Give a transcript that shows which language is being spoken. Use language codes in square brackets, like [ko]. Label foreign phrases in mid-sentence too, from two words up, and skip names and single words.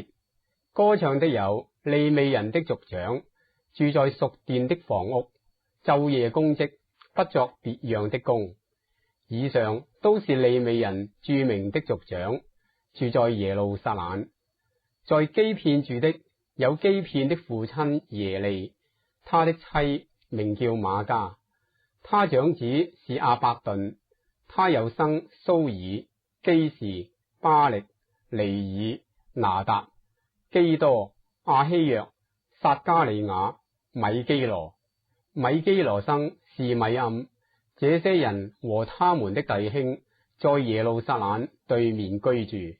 [zh] 歌唱的有利未人的族長，住在屬殿的房屋，晝夜供職，不作別樣的工。以上都是利未人著名的族長，住在耶路撒冷。在基遍住的有基遍的父親耶利，他的妻名叫瑪迦，他長子是亞伯頓，他又生蘇爾、基士、巴力、尼爾、拿達、基多、亞希約、撒加利亞、米基羅。米基羅生示米暗。這些人和他們的弟兄在耶路撒冷對面居住。